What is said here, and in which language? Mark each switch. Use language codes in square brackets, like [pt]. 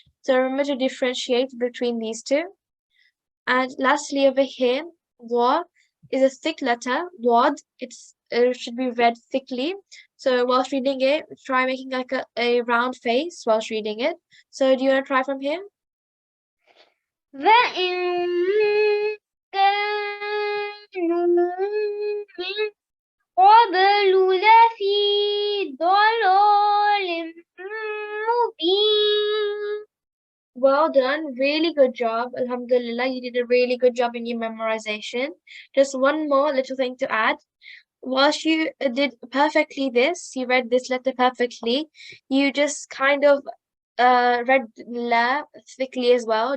[en] So remember to differentiate between these two. And lastly, over here, wa is a thick letter. Wad, it should be read thickly. So whilst reading it, try making like a round face whilst reading it. So do you want to try from here? [ar] وإن كانوا من قبل لفي ضلال مبين. [en] Well done. Really good job. Alhamdulillah, you did a really good job in your memorization. Just one more little thing to add. whilst you did perfectly this, you read this letter perfectly, you just kind of read la thickly as well.